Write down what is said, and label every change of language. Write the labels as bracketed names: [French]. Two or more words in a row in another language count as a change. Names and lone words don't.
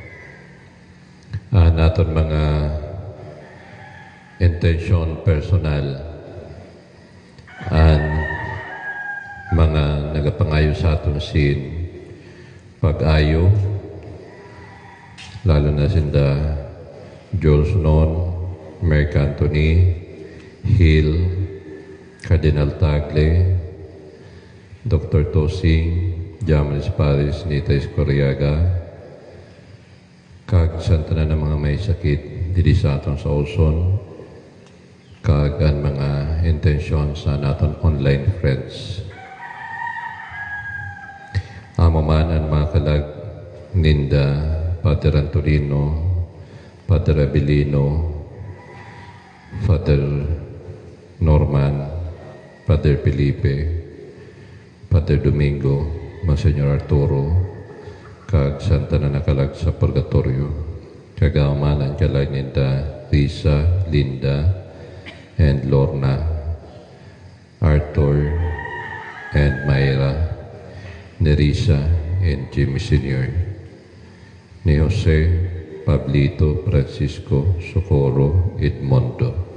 [Hiligaynon] Naton mga intensyon personal, mga nagapangayo sa aton sin pag-ayo, lalo na sinda Jules Non, Merck Anthony, Hill, Cardinal Tagle, Dr. Tosing, Jamalis Paris, Nita Escoriaga, kag santa na ng mga may sakit dili sa aton sa Olson, kag ang mga intensyon sa naton [English] online friends. [Hiligaynon] Amo man ang mga kalag ninda Father Antolino, Father Abilino, Father Norman, Father Felipe, Father Domingo, Monsignor Arturo, kag santa na nakalag sa purgatorio, kagamanan kalag ninda Risa, Linda, and Lorna, Arthur, and Myra, Nerissa, and Jimmy Sr., ni Jose, Pablito, Francisco, Socorro, Edmondo.